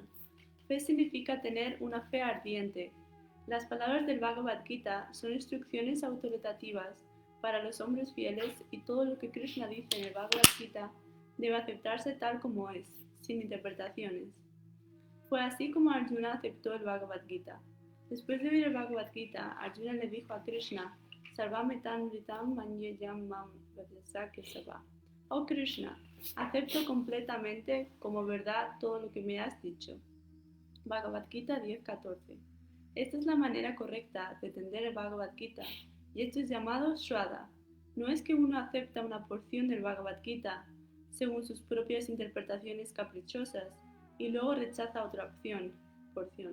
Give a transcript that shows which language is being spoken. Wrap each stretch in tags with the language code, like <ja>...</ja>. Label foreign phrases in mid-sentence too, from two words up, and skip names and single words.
<es>Fe significa tener una fe ardiente. Las palabras del Bhagavad Gita son instrucciones autoritativas para los hombres fieles y todo lo que Krishna dice en el Bhagavad Gita debe aceptarse tal como es, sin interpretaciones. Fue así como Arjuna aceptó el Bhagavad Gita. Después de oír el Bhagavad Gita, Arjuna le dijo a Krishna:</es> <sa>सर्वमेतद् ऋतं मन्ये यन्मां वदसि केशव.</sa> <es>Oh Krishna, acepto completamente como verdad todo lo que me has dicho. Bhagavad Gita 10.14. Esta es la manera correcta de entender el Bhagavad Gita, y esto es llamado Shraddha. No es que uno acepta una porción del Bhagavad Gita según sus propias interpretaciones caprichosas y luego rechaza otra porción.</es>